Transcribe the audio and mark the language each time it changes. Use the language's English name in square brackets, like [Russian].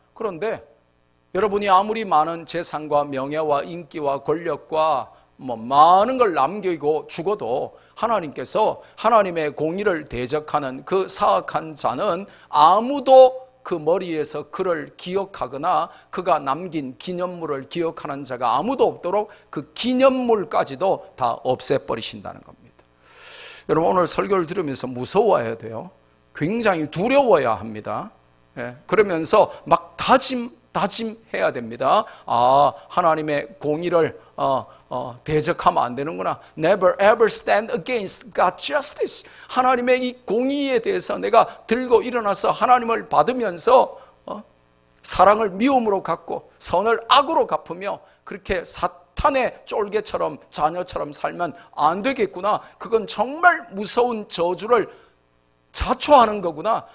[Korean] 그런데 여러분이 아무리 많은 재산과 명예와 인기와 권력과 많은 걸 남기고 죽어도 하나님께서 하나님의 공의를 대적하는 그 사악한 자는 아무도 그 머리에서 그를 기억하거나 그가 남긴 기념물을 기억하는 자가 아무도 없도록 그 기념물까지도 다 없애버리신다는 겁니다. 여러분 오늘 설교를 들으면서 무서워야 돼요. 굉장히 두려워야 합니다. 그러면서 막 다짐해야 됩니다. 하나님의 공의를 대적하면 안 되는구나. [English] Never ever stand against God's justice. [Korean] 하나님의 이 공의에 대해서 내가 들고 일어나서 하나님을 받으면서 사랑을 미움으로 갚고 선을 악으로 갚으며 그렇게 사탄의 쫄개처럼 자녀처럼 살면 안 되겠구나. 그건 정말 무서운 저주를 자초하는 거구나.